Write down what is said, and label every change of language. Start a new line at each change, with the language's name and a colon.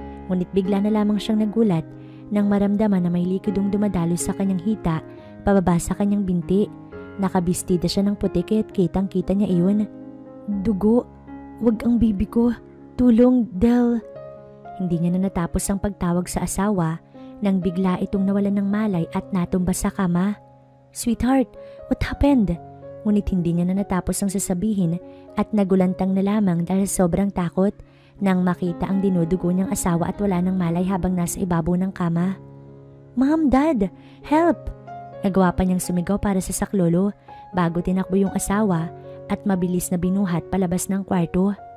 Filipino: Ngunit bigla na lamang siyang nagulat nang maramdaman na may likidong dumadaloy sa kanyang hita pababa sa kanyang binti. Nakabistida siya ng puti kaya't kitang-kita niya iyon. Dugo! Wag ang bibi ko! Tulong, Del! Hindi niya na natapos ang pagtawag sa asawa nang bigla itong nawalan ng malay at natumba sa kama.
English: Sweetheart, what happened?
Filipino: Ngunit hindi niya na natapos ang sasabihin at nagulantang na lamang dahil sobrang takot nang makita ang dinudugo niyang asawa at wala ng malay habang nasa ibabaw ng kama.
English: Mom, Dad! Help!
Filipino: Nagawa pa niyang sumigaw para sa saklolo bago tinakbo yung asawa at mabilis na binuhat palabas ng kwarto.